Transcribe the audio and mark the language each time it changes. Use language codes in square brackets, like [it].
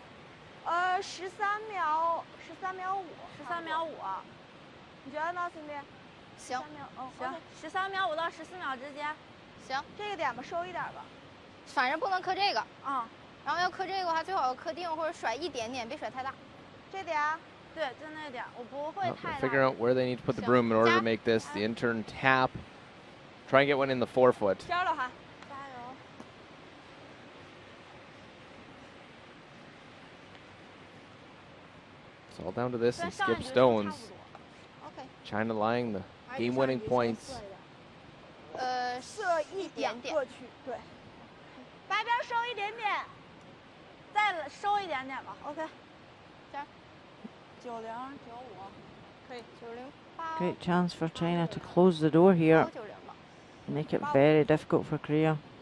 [zh] 13秒5，你觉得呢，兄弟？行，行，13秒5到14秒之间。行，这个点吧，收一点吧。反正不能磕这个。啊。然后要磕这个的话，最好要磕定或者甩一点点，别甩太大。这点，对，就那个点，我不会太大。 [en] Figure out where they need to put the broom in order to make this the intern tap. Try and get one in the 4 foot. [zh] 加了哈，加油！ [en] It's all down to this and skip stones. OK. China lying the game-winning points. [zh] 射一点点过去，对。白边收一点点，再收一点点吧。 OK。 加90、95，可以90、 [en] Great chance for China to close the door here. Make it very difficult for Korea.